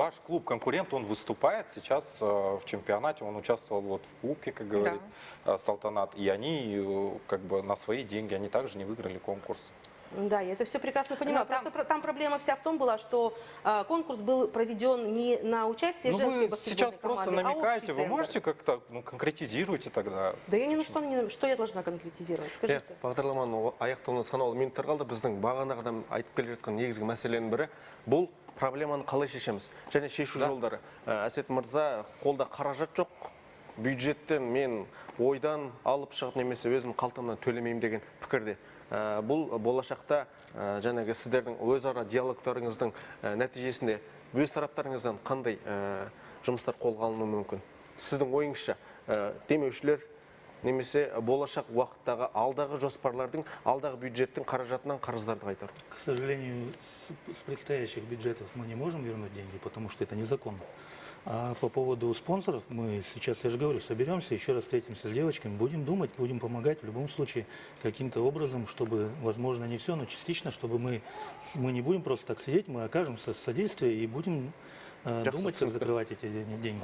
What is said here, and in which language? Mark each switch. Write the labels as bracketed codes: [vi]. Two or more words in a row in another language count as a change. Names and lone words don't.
[ru] Ваш клуб-конкурент, он выступает сейчас в чемпионате, он участвовал вот в кубке, как говорит Салтанат, и они как бы на свои деньги, они также не выиграли конкурс. Да, я это все прекрасно понимаю. Просто там проблема вся в том была, что конкурс был проведен не на участие женской баскетбольной команды, вы сейчас просто намекаете, вы можете как-то конкретизируйте тогда? Да я ни на что я должна конкретизировать, скажите. [kk] Бағдарламаның аяқтауына санаулы минуттар қалды. Біздің бағанағыдан айтып келе жатқан негізгі мәселенің бірі бұл проблеманы қалай шешеміз және шешу жолдары. Әсет мырза, қолда қаражат жоқ, бюджеттен мен ойдан алып шығып немесе өзім қалтамнан төлемеймін деген пікірде. Бұл болашақта жаңағы сіздердің өзара диалогтарыңыздың нәтижесінде өз тараптарыңыздан қандай жұмыстар қолға алынуы мүмкін? Сіздің ойыңызша демеушілер немесе болашақ уақыттағы алдағы жоспарлардың, алдағы бюджеттің қаражатынан қарыздарды қайтару? [ru] К сожалению, с предстоящих бюджетов мы не можем вернуть деньги, потому что это незаконно. А по поводу спонсоров, мы сейчас, я же говорю, соберемся, еще раз встретимся с девочками, будем думать, будем помогать в любом случае каким-то образом, чтобы, возможно, не все, но частично, чтобы мы не будем просто так сидеть, мы окажем содействие и будем думать, как закрывать эти деньги.